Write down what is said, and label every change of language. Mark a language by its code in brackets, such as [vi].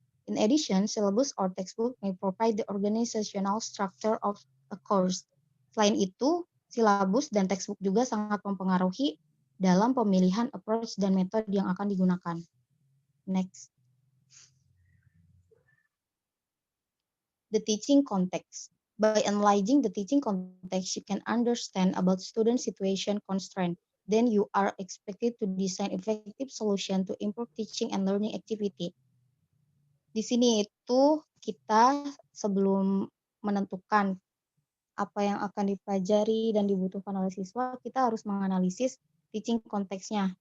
[en] In addition, syllabus or textbook may provide the organizational structure of a course. [id] Selain itu, silabus dan textbook juga sangat mempengaruhi dalam pemilihan approach dan metode yang akan digunakan. [en] Next. The teaching context. By analyzing the teaching context, you can understand about student situation constraint. Then you are expected to design effective solution to improve teaching and learning activity. [id] Di sini itu kita sebelum menentukan apa yang akan dipelajari dan dibutuhkan oleh siswa, kita harus menganalisis teaching konteksnya.